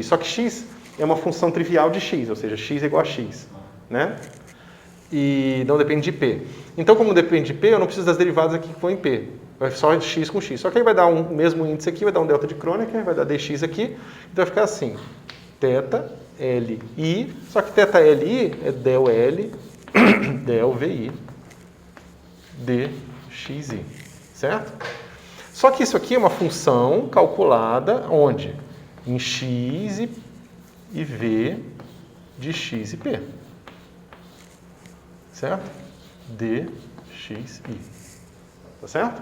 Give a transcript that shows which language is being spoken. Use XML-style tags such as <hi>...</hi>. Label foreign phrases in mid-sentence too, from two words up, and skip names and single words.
<pt>Só que x é uma função trivial de x, ou seja, x é igual a x, né? E não depende de p. Então, como não depende de p, eu não preciso das derivadas aqui que vão em p. Vai só x com x. Só que aí vai dar o mesmo índice aqui, vai dar um delta de Kronecker, vai dar dx aqui. Então vai ficar assim, θ, L, I. Só que θ, L, I é del L, del VI, dxi. Certo? Só que isso aqui é uma função calculada onde? Em x e v de x e p. certo? DXI. Tá certo?</pt>